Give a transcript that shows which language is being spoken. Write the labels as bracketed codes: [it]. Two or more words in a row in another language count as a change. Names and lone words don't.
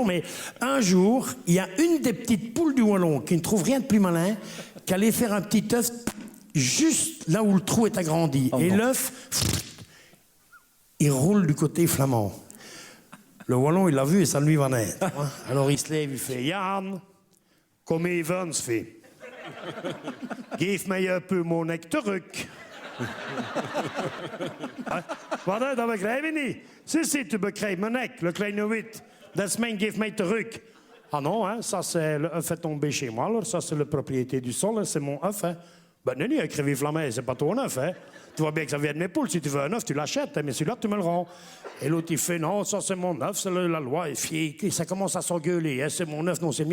[fr] Mais un jour, il y a une des petites poules du wallon qui ne trouve rien de plus malin qu'aller faire un petit œuf juste là où le trou est agrandi. Et l'œuf, il roule du côté flamand. Le wallon, il l'a vu et ça lui va net. Alors il se lève, il fait Jan, [nl] kom even, [fr] fait. [nl] Geef mij [fr] un peu mon [nl] nek terug. Wat, dat begrijp je niet. [fr] Si, tu [nl] begrijpt mijn nek, le kleine wit. Dat is mijn, geef mij terug. [fr] Ah non, hein, ça c'est le œuf est tombé chez moi, alors ça c'est la propriété du sol, c'est mon œuf. Hein. Ben non, un crévé flamand, c'est pas ton œuf. Hein. Tu vois bien que ça vient de mes poules, si tu veux un œuf, tu l'achètes, hein, mais celui-là, tu me le rends. Et l'autre, il fait, non, ça c'est mon œuf, c'est la loi, et ça commence à s'engueuler, hein, c'est mon œuf, non, c'est le mien.